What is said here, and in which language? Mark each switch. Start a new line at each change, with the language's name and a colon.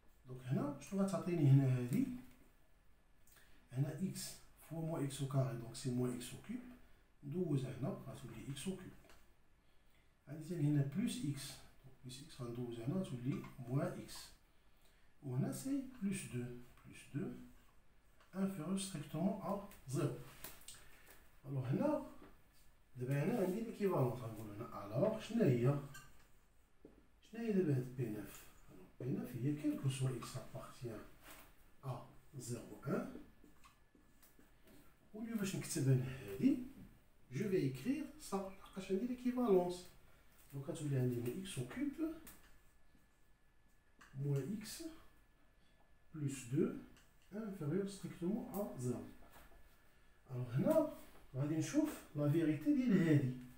French: Donc
Arabic: هنا شنو غتعطيني هنا هذه؟ هنا
French: x fois moins x au carré, donc c'est moins x au cube.
Arabic: ندوز هنا غتولي
French: x au cube.
Arabic: عندي ثاني هنا
French: plus x, donc plus x
Arabic: غندوز هنا غتولي
French: moins x. وهنا c'est plus 2 inférieur strictement à 0.
Arabic: Alors هنا دابا هنا عندي l'équivalence غنقول هنا alors شنو هي دابا هاد P9؟ P9 هي
French: quel que soit x appartient à 0, 1.
Arabic: ولي باش نكتب انا هادي
French: je vais écrire ça, l'équivalence. Donc, quand tu as x au cube moins x plus 2 inférieur strictement à 0. Alors, là, on va نشوف la vérité ديال هذه.